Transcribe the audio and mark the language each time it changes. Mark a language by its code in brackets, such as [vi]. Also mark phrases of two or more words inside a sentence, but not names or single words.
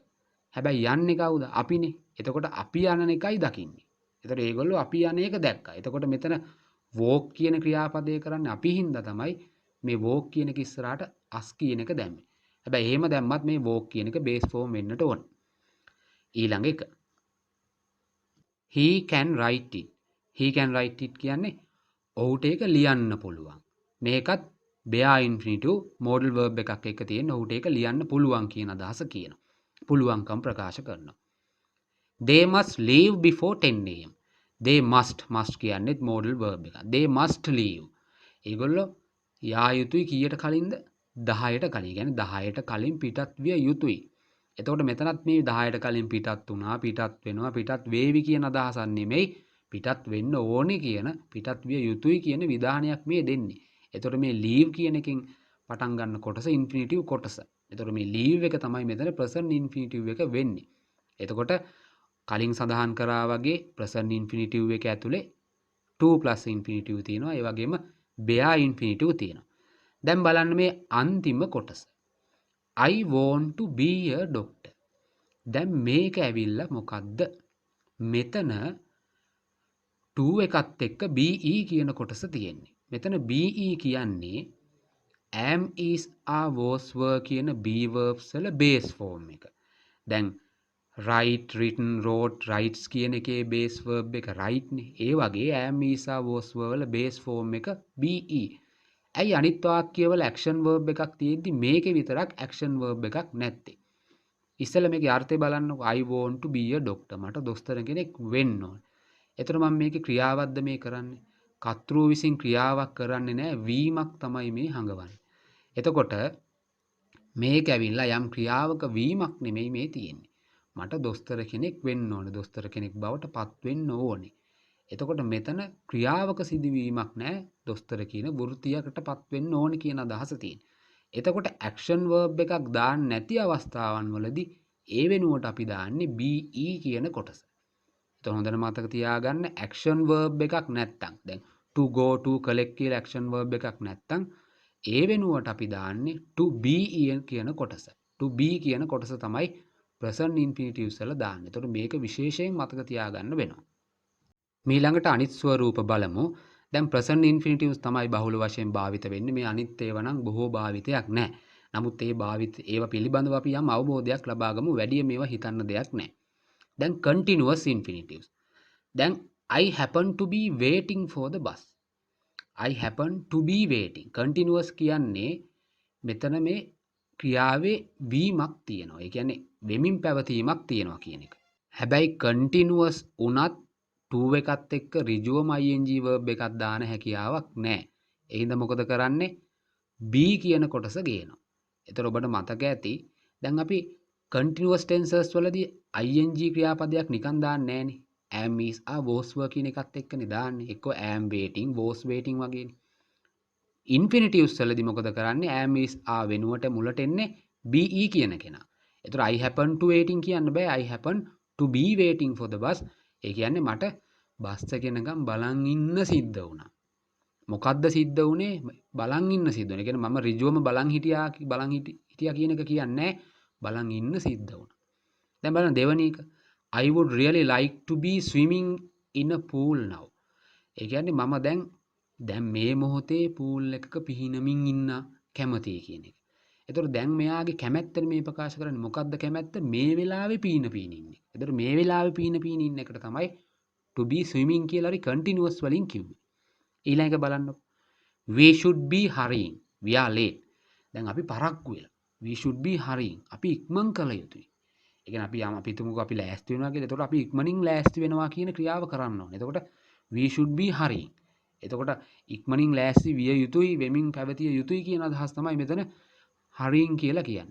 [si] හැබැයි යන්නේ කවුද? අපිනේ. එතකොට අපි යන එකයි දකින්නේ. එතකොට ඒගොල්ලෝ අපි යන එක දැක්කා. එතකොට මෙතන walk කියන ක්‍රියාපදේ කරන්නේ අපි හින්දා තමයි මේ walk කියන එක ඉස්සරහට us කියන එක දැම්මේ. හැබැයි එහෙම දැම්මත් මේ walk කියන එක [en] base form [si] වෙන්නට ඕන. ඊළඟ එක [en] he can write it. he can write it [si] කියන්නේ ඔහුට ඒක ලියන්න පුළුවන්. මේකත් [en] bare infinitive modal verb [si] එකක් එක්ක තියෙන ඔහුට ඒක ලියන්න පුළුවන් කියන අදහස කියනවා. පුළුවන්කම් ප්‍රකාශ කරනවා. [en] they must leave before 10 am. they must [si] කියන්නේත් [en] modal verb [si] එකක්. [en] they must leave. [si] ඒගොල්ලෝ යා යුතුයි කීයට කලින්ද? 10ට කලින්. කියන්නේ 10ට කලින් පිටත් විය යුතුයි. එතකොට මෙතනත් මේ 10ට කලින් පිටත් වුණා, පිටත් වෙනවා, පිටත් වේවි කියන අදහසක් නෙමෙයි. පිටත් වෙන්න ඕනේ කියන, පිටත් විය යුතුයි කියන විධානයක් මේ දෙන්නේ. එතකොට මේ leave කියන එකෙන් පටන් ගන්න කොටස infinitive කොටස. එතකොට මේ leave එක තමයි මෙතන [en] present infinitive [si] එක වෙන්නේ. එතකොට කලින් සඳහන් කරා වගේ [en] present infinitive [si] එක ඇතුලේ [en] to plus infinitive [si] තියෙනවා. ඒ වගේම [en] bare infinitive [si] තියෙනවා. දැන් බලන්න මේ අන්තිම කොටස. [en] I want to be a doctor. [si] දැන් මේක ඇවිල්ලා මොකද්ද? මෙතන to එකත් එක්ක be කියන කොටස තියෙන්නේ. මෙතන be කියන්නේ [en] am is are was were [si] කියන [en] be verbs [si] වල [en] base form [si] එක. දැන් [en] write, written, wrote, writes [si] කියන එකේ [en] base verb [si] එක write නේ. ඒ වගේ [en] am is are was were [si] වල [en] base form [si] එක be. ඇයි අනිත් වාක්‍යවල [en] action verb [si] එකක් තියෙද්දි මේකේ විතරක් [en] action verb [si] එකක් නැත්තේ? ඉස්සෙල්ලා මේකේ අර්ථය බලන්නකො. [en] I want to be a doctor. [si] මට දොස්තර කෙනෙක් වෙන්න ඕන. එතකොට මම මේකේ ක්‍රියාවක්ද මේ කරන්නේ? කර්තෘ විසින් ක්‍රියාවක් කරන්නේ නැහැ. වීමක් තමයි මේ හඟවන්නේ. එතකොට මේක ඇවිල්ලා යම් ක්‍රියාවක වීමක් නෙමෙයි මේ තියෙන්නේ. මට දොස්තර කෙනෙක් වෙන්න ඕනේ. දොස්තර කෙනෙක් බවට පත් වෙන්න ඕනේ. එතකොට මෙතන ක්‍රියාවක සිදුවීමක් නැහැ. දොස්තර කියන වෘත්තියකට පත් වෙන්න ඕනේ කියන අදහස තියෙන. එතකොට [en] action verb [si] එකක් දාන්න නැති අවස්ථාවන් වලදී ඒ වෙනුවට අපි දාන්නේ be කියන කොටස. එතකොට හොඳට මතක තියාගන්න [en] action verb [si] එකක් නැත්තම් දැන් [en] to go to collect [si] කියලා [en] action verb [si] එකක් නැත්තම් ඒ වෙනුවට අපි දාන්නේ [en] to be [si] කියන කොටස. [en] to be [si] කියන කොටස තමයි [en] present infinitives [si] වල දාන්නේ. එතකොට මේක විශේෂයෙන් මතක තියාගන්න වෙනවා. මීළඟට අනිත් ස්වරූප බලමු. දැන් [en] present infinitives [si] තමයි බහුල වශයෙන් භාවිත වෙන්නේ. මේ අනිත් ඒවා නම් බොහෝ භාවිතයක් නැහැ. නමුත් ඒවා පිළිබඳව අපි යම් අවබෝධයක් ලබා ගමු. වැඩි මේවා හිතන්න දෙයක් නැහැ. දැන් [en] continuous infinitives. දැන් I happen to be waiting for the bus. I happen to be waiting. [si] continuous කියන්නේ මෙතන මේ ක්‍රියාවේ වීමක් තියෙනවා. ඒ කියන්නේ වෙමින් පැවතීමක් තියෙනවා කියන එක. හැබැයි continuous උනත් to එකත් එක්ක ඍජුවම [en] ing verb [si] එකක් දාන හැකියාවක් නැහැ. ඒ හින්දා මොකද කරන්නේ? be කියන කොටස ගේනවා. ඒතර ඔබට මතක ඇති දැන් අපි [en] continuous tenses [si] වලදී ing ක්‍රියාපදයක් නිකන් දාන්නේ නැහනේ. [en] am is are was were [si] කියන එකත් එක්කනේ දාන්නේ. එක්ක [en] am waiting, was waiting [si] වගේනේ. infinitives වලදී මොකද කරන්නේ? [en] am is are [si] වෙනුවට මුලට එන්නේ be කියන කෙනා. ඒතර [en] I happen to waiting [si] කියන්න බෑ. [en] I happen to be waiting for the bus. [si] ඒ කියන්නේ මට බස් එක එනකම් බලන් ඉන්න සිද්ධ වුණා. මොකද්ද සිද්ධ වුනේ? බලන් ඉන්න සිද්ධ වුණා. ඒ කියන්නේ මම ඍජුවම බලන් හිටියා කියන එක කියන්නේ බලන් ඉන්න සිද්ධ වුණා. දැන් බලන්න දෙවෙනි එක. [en] I would really like to be swimming in a pool now. [si] ඒ කියන්නේ මම දැන් මේ මොහොතේ pool එකක පිහිනමින් ඉන්න කැමතියි කියන එක. එතකොට දැන් මෙයාගේ කැමැත්තනේ මේ ප්‍රකාශ කරන්නේ. මොකද්ද කැමැත්ත? මේ වෙලාවේ පීන ඉන්නේ. එතකොට මේ වෙලාවේ පීන ඉන්න එකට තමයි [en] to be swimming [si] කියලා හරි continuous වලින් කිව්වේ. ඊළඟ එක බලන්න. [en] We should be hurrying. We are late. [si] දැන් අපි පරක්කු වෙලා. [en] We should be hurrying. [si] අපි ඉක්මන් කළ යුතුයි. ඒ කියන්නේ අපි හිතමුකෝ අපි ලෑස්ති වෙනවා කියලා. එතකොට අපි ඉක්මනින් ලෑස්ති වෙනවා කියන ක්‍රියාව කරන්න ඕනේ. [en] එතකොට we should be hurrying. [si] එතකොට ඉක්මනින් ලෑස්ති විය යුතුයි, වෙමින් පැවතිය යුතුයි කියන අදහස් තමයි මෙතන hurrying කියලා කියන්නේ.